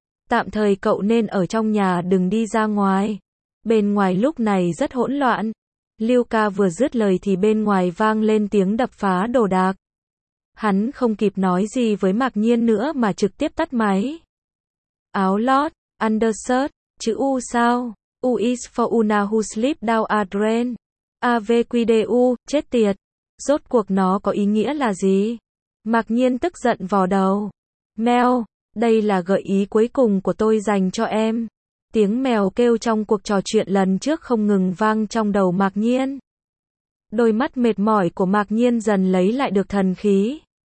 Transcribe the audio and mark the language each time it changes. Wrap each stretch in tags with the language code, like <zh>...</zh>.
<vi>Tạm thời cậu nên ở trong nhà, đừng đi ra ngoài. Bên ngoài lúc này rất hỗn loạn. Lưu ca vừa dứt lời thì bên ngoài vang lên tiếng đập phá đồ đạc. Hắn không kịp nói gì với Mạc Nhiên nữa mà trực tiếp tắt máy. Áo lót, undershirt, chữ U sao?</vi> <en>U is for Una who slipped down a drain.</en> <vi>AVQDU, chết tiệt. Rốt cuộc nó có ý nghĩa là gì? Mạc Nhiên tức giận vò đầu. Mèo, đây là gợi ý cuối cùng của tôi dành cho em. Tiếng mèo kêu trong cuộc trò chuyện lần trước không ngừng vang trong đầu Mạc Nhiên. Đôi mắt mệt mỏi của Mạc Nhiên dần lấy lại được thần khí.</vi>